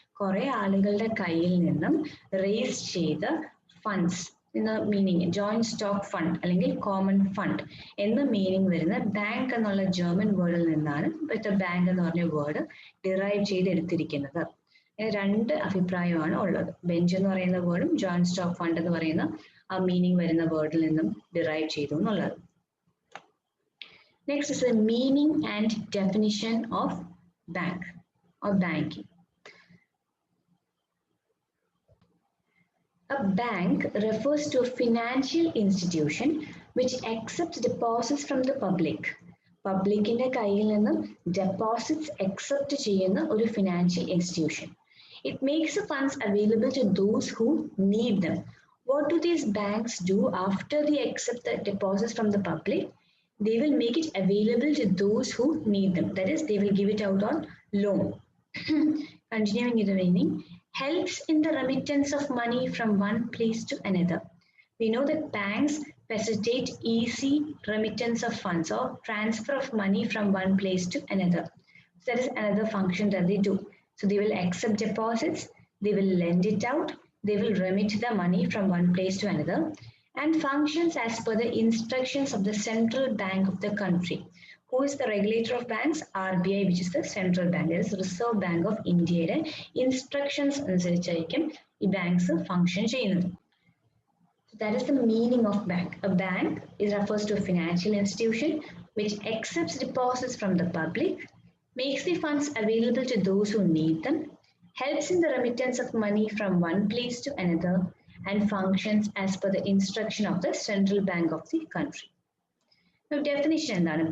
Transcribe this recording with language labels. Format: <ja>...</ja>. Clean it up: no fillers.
<ml>കുറെ ആളുകളുടെ കയ്യിൽ നിന്നും റേസ് ചെയ്ത ഫണ്ട്സ് എന്ന മീനിങ്, ജോയിന്റ് സ്റ്റോക്ക് ഫണ്ട് അല്ലെങ്കിൽ കോമൺ ഫണ്ട് എന്ന മീനിങ് വരുന്ന ബാങ്ക് എന്നുള്ള ജർമ്മൻ വേർഡിൽ നിന്നാണ് ഇപ്പോഴത്തെ ബാങ്ക് എന്ന് പറഞ്ഞ വേർഡ് ഡിറൈവ് ചെയ്തെടുത്തിരിക്കുന്നത്. രണ്ട് അഭിപ്രായമാണ് ഉള്ളത്. ബെഞ്ച് എന്ന് പറയുന്ന വേർഡും ജോയിന്റ് സ്റ്റോക്ക് ഫണ്ട് എന്ന് പറയുന്ന ആ മീനിങ് വരുന്ന വേർഡിൽ നിന്നും ഡിറൈവ് ചെയ്തു എന്നുള്ളത്.</ml> <en>Next is the meaning and definition of bank or banking. A bank refers to a financial institution which accepts deposits from the public.</en> <ml>പബ്ലിക്കിന്റെ കയ്യിൽ നിന്നും deposits accept ചെയ്യുന്ന ഒരു financial institution.</ml> <en>It makes the funds available to those who need them. What do these banks do after they accept the deposits from the public? They will make it available to those who need them. That is, they will give it out on loan. Continuing in the meaning, helps in the remittance of money from one place to another. We know that banks facilitate easy remittance of funds or transfer of money from one place to another. So that is another function that they do. So they will accept deposits, they will lend it out, they will remit the money from one place to another, and functions as per the instructions of the central bank of the country. Who is the regulator of banks? RBI, which is the central bank. That is Reserve Bank of India.</en> <ml>Instructions അനുസരിച്ചായിരിക്കും ഈ banks function ചെയ്യുന്നത്.</ml> <en>So that is the meaning of bank. A bank refers to a financial institution which accepts deposits from the public, makes the funds available to those who need them, helps in the remittance of money from one place to another, and functions as per the instruction of the central bank of the country. Now, definition</en> <ml>എന്താണ്?</ml>